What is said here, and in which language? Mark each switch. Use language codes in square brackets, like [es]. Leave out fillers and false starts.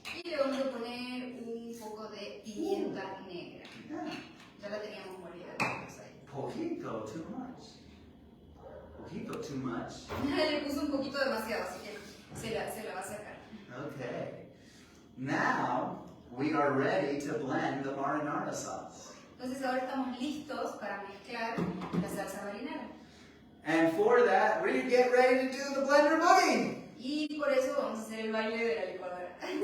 [es] Y le vamos a poner un poco de pimienta negra. Ya la teníamos molida. Poquito [en] too much. Poquito too much. [es] Le puso un poquito demasiado, así que se la va a sacar. [en] Okay. Now we are ready to blend the marinara sauce. [es] Entonces ahora estamos listos para mezclar la salsa marinara. [en] And for that, we get ready to do the blender boogie. [es] Y por eso vamos a hacer el baile de la licuadora.